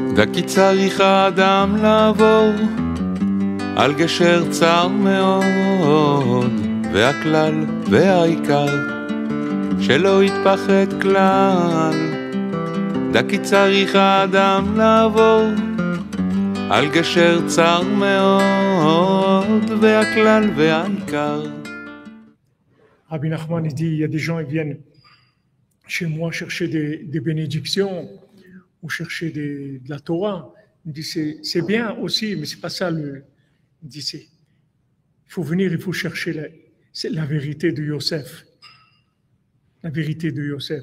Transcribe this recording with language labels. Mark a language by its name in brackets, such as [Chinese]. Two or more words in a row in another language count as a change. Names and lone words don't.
[Hebrew] וכי צריך האדם לעבור על גשר צר מאוד, והכלל והעיקר שלא יתפחד כלל. וכי צריך האדם לעבור על גשר צר מאוד, והכלל והעיקר. [French] Rabbi Nachman, il dit, il y a des gens, ils viennent chez moi chercher des bénédictions ou chercher de la Torah. Il dit, c'est bien aussi, mais c'est pas ça le... Il dit, il faut venir, il faut chercher la vérité de Yosef. La vérité de Yosef.